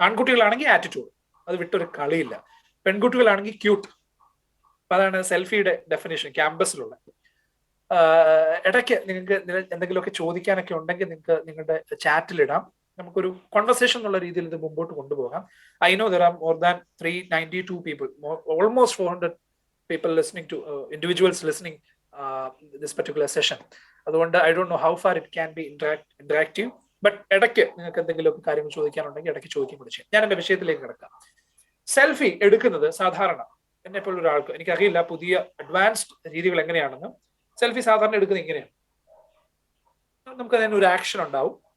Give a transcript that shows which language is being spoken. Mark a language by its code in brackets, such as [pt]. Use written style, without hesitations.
[ml] ആൺകുട്ടികളാണെങ്കിൽ attitude, അത് വിട്ടൊരു കളിയില്ല. പെൺകുട്ടികളാണെങ്കിൽ cute. അപ്പൊ അതാണ് സെൽഫിയുടെ ഡെഫിനേഷൻ ക്യാമ്പസിലുള്ള. ഇടയ്ക്ക് നിങ്ങൾക്ക് എന്തെങ്കിലുമൊക്കെ ചോദിക്കാനൊക്കെ ഉണ്ടെങ്കിൽ നിങ്ങൾക്ക് നിങ്ങളുടെ ചാറ്റിലിടാം. നമുക്കൊരു കോൺവെർസേഷൻ എന്നുള്ള രീതിയിൽ ഇത് മുമ്പോട്ട് കൊണ്ടുപോകാം. [en] I know there are more than 392 people, almost 400 people listening to individuals listening this particular session. [ml] അതുകൊണ്ട് [en] I don't know how far it can be interactive. [ml] But ഇടയ്ക്ക് നിങ്ങൾക്ക് എന്തെങ്കിലുമൊക്കെ കാര്യങ്ങൾ ചോദിക്കാനുണ്ടെങ്കിൽ ഇടയ്ക്ക് ചോദിക്കും കൂടി ചെയ്യാം. ഞാൻ എന്റെ വിഷയത്തിലേക്ക് കിടക്കാം. സെൽഫി എടുക്കുന്നത് സാധാരണ എന്നെ പോലുള്ള ഒരാൾക്ക്, എനിക്കറിയില്ല പുതിയ അഡ്വാൻസ്ഡ് രീതികൾ എങ്ങനെയാണെന്ന്. സെൽഫി സാധാരണ എടുക്കുന്നത് ഇങ്ങനെയാണ്. നമുക്ക് അതിന് ഒരു ആക്ഷൻ ഉണ്ടാവും.